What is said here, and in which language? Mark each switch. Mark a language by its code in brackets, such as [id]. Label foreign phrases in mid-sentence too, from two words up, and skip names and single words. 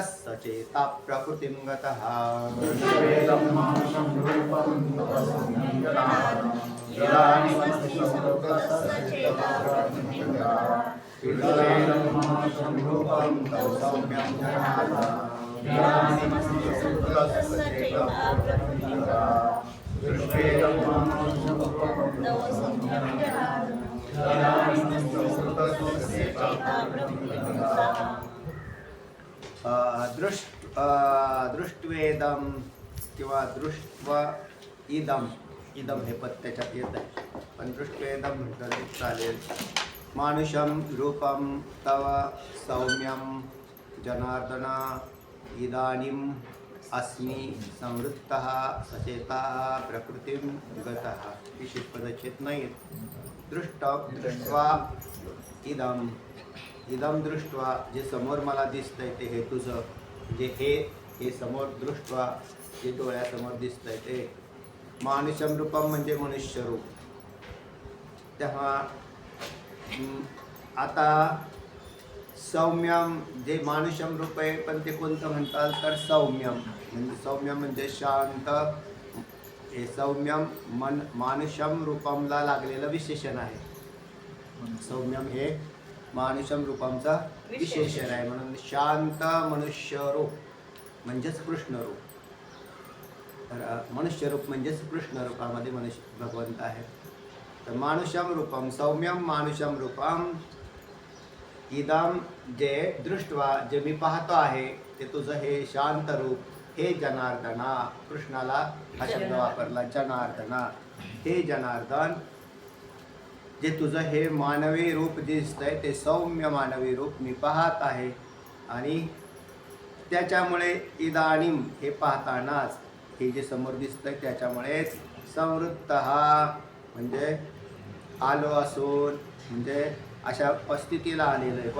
[sa] सचेता प्रकृतिं गतः दृष्ट्वेदं मानुषं रूपं तव सौम्यं जनार्दन इदानीमस्मि संवृत्तः सचेता प्रकृतिं गतः दृष्ट्वेदं मानुषं रूपं तव सौम्यं जनार्दन इदानीमस्मि संवृत्तः सचेता प्रकृतिं गतः दृष्ट्वेदं मानुषं रूपं तव सौम्यं [mr] दृष्ट्वेदम किंवा [sa] दृष्ट्वा इदम इदम [mr] हे पद त्याच्यात येत आहे पण दृष्ट्वेदम म्हटलं चालेल। [sa] मानुषम रूपम तव सौम्यम जनार्दन इदानीम अस्मि संवृत्तः सचेता प्रकृतिं गतः [mr] विशेष पदच्छेद नाही। [sa] दृष्ट्वा इदम इदम दृष्ट्वा [mr] जे समोर मला दिसतंय ते हे तुझं जे हे समोर दृष्ट्वा जे डोळ्यासमोर दिसतंय ते [sa] मानुषम रूपम [mr] म्हणजे मनुष्य रूप। तेव्हा आता सौम्यम जे मानुषम रूप आहे पण ते कोणतं म्हणतात तर सौम्यम म्हणजे सौम्यम म्हणजे शांत हे [sa] सौम्यम मानुषम रूपमला [mr] लागलेलं विशेषण आहे। सौम्यम हे [sa] मानुषम रूपमचा [mr] विशेषण आहे म्हणून शांत मनुष्य रूप म्हणजेच कृष्ण रूप। तर मनुष्य रूप म्हणजेच कृष्ण रूपामध्ये मनुष्य भगवंत आहे। तर [sa] मानुषम रूपम सौम्यम मानुषम रूपम इदम [mr] जे दृष्ट्वा जे मी पाहतो आहे ते तुझं हे शांत रूप हे जनार्दना कृष्णाला हा शब्द वापरला जनार्दना हे जनार्दन जे तुझं हे मानवी रूप दिसतंय ते सौम्य मानवी रूप मी पाहत आहे आणि त्याच्यामुळे इदानीम हे पाहतानाच हे जे समोर दिसतंय त्याच्यामुळेच संवृत्त म्हणजे आलो असून म्हणजे अशा परिस्थितीला आलेलं आहे।